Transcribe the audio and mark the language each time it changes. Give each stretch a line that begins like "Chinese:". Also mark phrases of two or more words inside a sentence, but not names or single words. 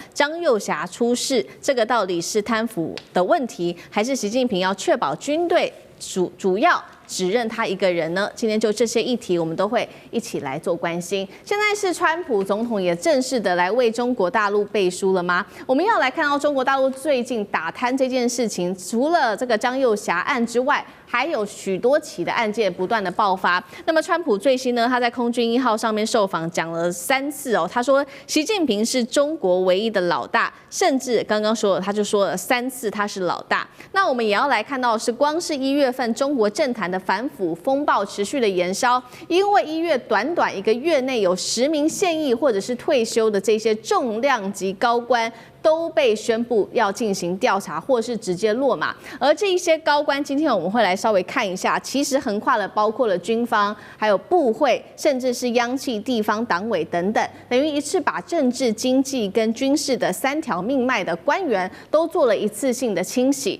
Chinese: 張又俠出事，這個到底是貪腐的問題，還是習近平要確保軍隊主要只認他一個人呢？今天就這些議題，我們都會一起來做關心。現在是川普總統也正式的來為中國大陸背書了嗎？我們要來看到中國大陸最近打貪這件事情，除了這個張又俠案之外，還有許多起的案件不斷的爆發。那麼川普最新呢，他在空軍1號上面受訪講了3次哦，他說習近平是中國唯一的老大，甚至剛剛說了，他就說了3次他是老大。那我们也要來看到的是，光是1 月份中國政壇的反腐風暴持續的延燒，因為1月短1個月內有10名現役或者是退休的這些重量級高官都被宣布要進行調查，或是直接落馬。而這一些高官，今天我們會來稍微看一下，其實橫跨了包括了軍方、還有部會，甚至是央企、地方黨委等等，等於一次把政治、經濟跟軍事的3條命脈的官員都做了一次性的清洗。